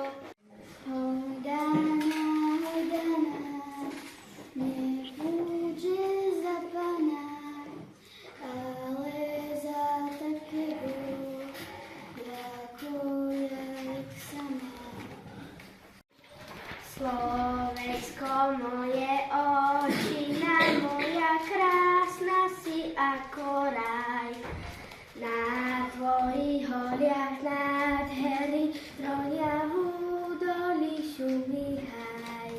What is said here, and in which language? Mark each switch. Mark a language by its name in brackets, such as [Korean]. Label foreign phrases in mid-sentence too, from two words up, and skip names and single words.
[Polish] Hojdana, niech budzi za Pana, ale za takiego, jak sama. [Slovak] Slovensko moje očina, moja krásna si ako raj. Na tvojich holiach nádhery tronia v údolí šumí haj.